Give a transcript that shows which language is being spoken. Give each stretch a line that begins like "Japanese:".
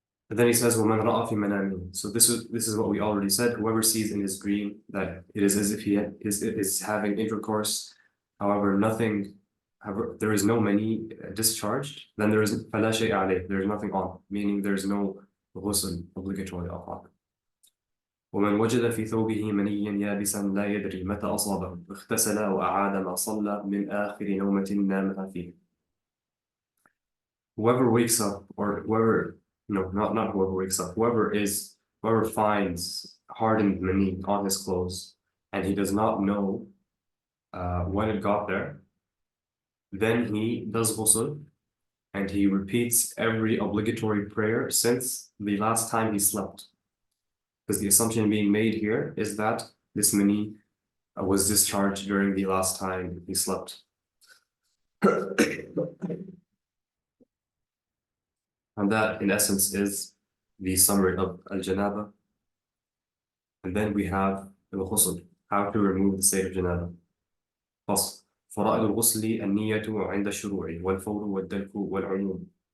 English: And then he says,
Arabic: وَمَنْ رَأَى فِي مَنَامِهِ.
English: So this is what we already said. Whoever sees in his dream that it is as if he is having intercourse, however, there is no mani discharged, then there is
Arabic: فَلَا شَيْءَ عَلَيْهِ.
English: There is nothing on, meaning there is no ghusl obligatory upon.
Arabic: ومن وجد في ثوبه منيا يابسا لا يدري متى أصابه اغتسل وأعاد ما صلى من آخر نومة نامها فيه.
English: Whoever wakes up, or whoever, no, not whoever wakes up, whoever finds hardened mani on his clothes and he does not know when it got there, then he does ghusl and he repeats every obligatory prayer since the last time he slept. Because the assumption being made here is that this mani was discharged during the last time he slept. And that, in essence, is the summary of al-Janaba. And then we have al-Ghusl, how to remove the state of Janaba.
Arabic: فصل فرائض الغسل النية عند الشروع والفور والدلك والعموم.